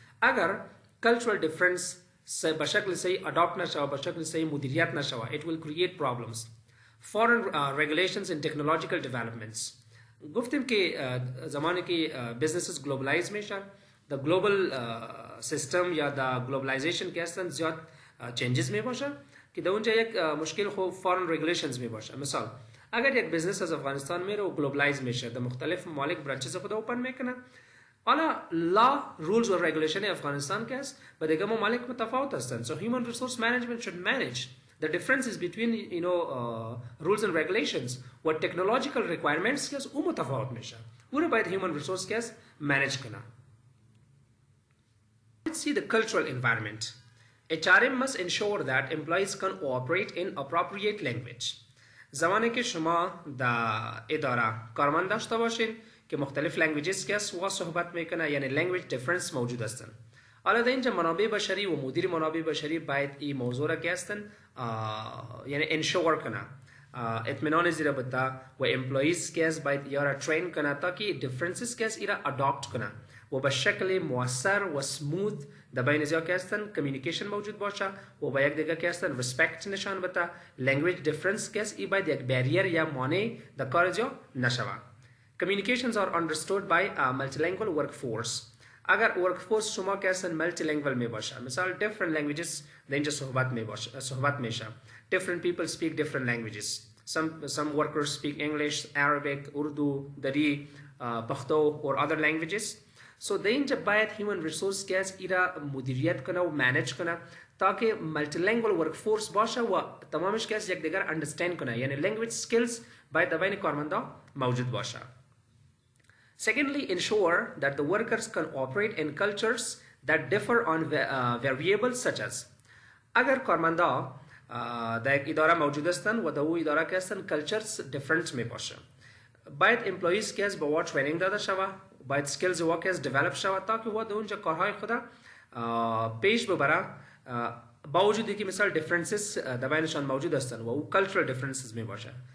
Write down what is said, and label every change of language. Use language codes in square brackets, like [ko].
[fa] اگر cultural difference بشکل صحیح adopt نشوه، بشکل صحیح مدیریت نشوه، [en] it will create problems. Foreign regulations and technological developments. [fa] گفتیم که زمانی که businesses globalize میشن، the global system یا the globalization که هستن زیاد changes می باشه که در اونجا یک مشکل خوب foreign regulations می باشه. مثال اگر یک business از افغانستان میره و globalize میشه، در مختلف ممالک برانچز خود اوپن میکنه، حالا law rules و regulation افغانستان که است با دیگه ممالک متفاوت هستند. [en] So human resource management should manage the differences between rules and regulations [fa] و technological requirements که است او متفاوت میشه. او رو باید human resource که است manage کنه. [en] Let's see the cultural environment. HRM must ensure that employees can operate in appropriate language. [fa] زمانی که شما در اداره کارمند داشته باشین که مختلف لنگویجز که است و صحبت میکنه، یعنی لنگویج دیفرنس موجود هستن. حالا در اینجا منابع بشری و مدیر منابع بشری باید این موضوع را که هستن یعنی انشور کنه، اطمینان زیر بده و امپلویز که است باید یا را ترین کنه تا که دیفرنسز که است ایرا اداپت کنه و به شکل مؤثر و سموث در بین ازیا که هستن کمیونیکیشن موجود باشه و با یک دیگه که هستن ریسپکت نشان بده. لنگویج دیفرنس که است ای باید یک برییر یا مانع در کار ازیا نشوه. [en] Communications are understood by a multilingual workforce. [fa] اگر workforce شما که هستن multilingual می باشه، مثال different languages در اینجا صحبت میشه. [en] Different people speak different languages. Some workers speak English, Arabic, Urdu, Dari, Pakhto or other languages. [fa] So در اینجا باید human resource که هست ایرا مدیریت کنه و manage کنه تا که multilingual workforce باشه و تمامش که هست یک دیگر understand کنه، یعنی language skills باید در بین کارمندا موجود باشه. [en] Secondly, ensure that the workers can operate in cultures that differ on variables such as. [fa] اگر کارمندا در یک اداره موجود هستند و در او اداره که هستند cultures different می باشه، باید employees که از با وا training داده شوه، باید skills وا که از develop شوه تا که وا در اونجا کارهای خدا پیش ببره، با وجودی که مثال differences در بینشان موجود هستند و او cultural differences می باشه.